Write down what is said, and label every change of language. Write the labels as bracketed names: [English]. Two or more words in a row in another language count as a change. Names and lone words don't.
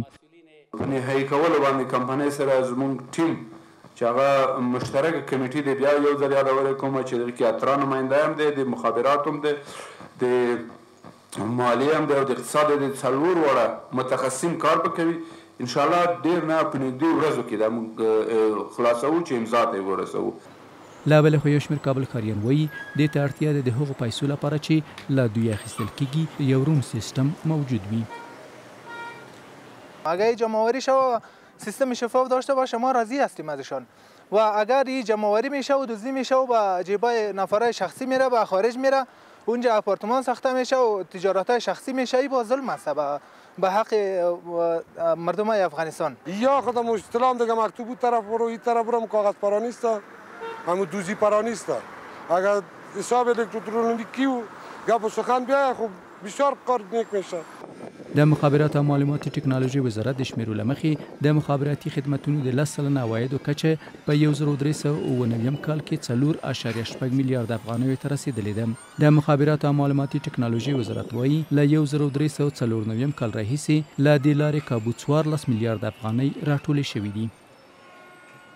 [Pashto] په نهایي کولو باندې کمپنۍ سره زموږ ټیم چې هغه مشترک کمیټې دی بیا یو ځل یادولی کوم چې دغه کې اترا نماینده هم دی، د مخابراتو هم دی، د مالیه هم دی او د اقتصاد د 4 واړه متخصصین کار به کوي. انشاءالله ډېر نه په نږدې ورځو کې دا موږ خلاصوو چې امضا ته یې ورسوو. لا بلې خو یو شمېر کابل ښاریان وایي دې ته اړتیا ده د هغو پیسو لپاره چې له دوی اخیستل کیږي یو روم سیستم موجود وي. [Persian] اگر جمع‌آوری شود سیستم شفاف داشته باشه ما راضی هستیم ازشان و اگر این جمع‌آوری میشه و دزدی میشه و به جیبای نفرای شخصی میره به خارج میره اونجا آپارتمان ساخته میشه و تجارت‌های شخصی میشه، این با ظلم است به حق مردم افغانستان. یا خودم استلام دیگه مکتوب طرف برو این طرف برو کاغذ پرا نیست، همون دوزی پرا نیست. اگر حساب الکترونیکی و گپ و سخن بیاید خب بسیار کار نیک میشه. [Pashto] د مخابرات او معلوماتي ټکنالوژي وزارت د شمیرو له مخې د مخابراتي خدمتونو د 10 سلنه عوایدو کچه په 1399 کال کې 4.8 میلیارد افغانیو ته رسیدلې ده. د مخابرات او معلوماتي ټکنالوژي وزارت وایي له 1394 کال راهیسې له دې لارې کابو 14 میلیارد افغانۍ راټولې شوې دي.